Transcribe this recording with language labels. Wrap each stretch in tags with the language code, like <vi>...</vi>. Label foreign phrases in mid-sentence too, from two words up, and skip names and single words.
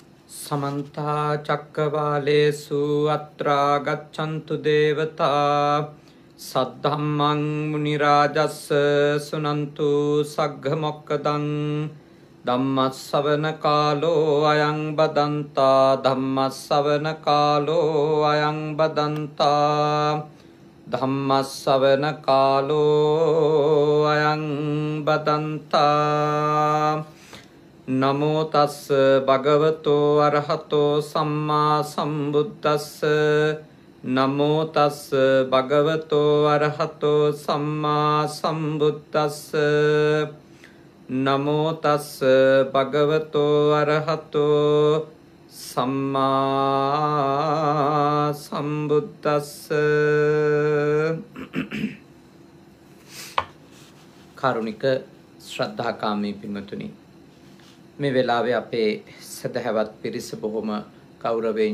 <pi>समन्ता चक्रवालेषु अत्रा गच्छन्तु देवता सद्धम्मं मुनिराजस्स सुनन्तु सग्गमोक्कदं धम्मस्सवन कालो अयं बदन्ता धम्मस्सवन कालो अयं बदन्ता धम्मस्सवन कालो अयं बदन्ता नमो तस् भगवतो अरहतो सम्मा सम्बुद्धस्स नमो तस् भगवतो अरहतो सम्मा सम्बुद्धस्स नमो तस् भगवतो अरहतो सम्मा सम्बुद्धस्स</pi> <si>කාරුණික ශ්‍රද්ධාකාමී පින්වතුනි මේ වෙලාවේ අපේ සදහවත් පිරිස බොහොම ගෞරවයෙන්</si>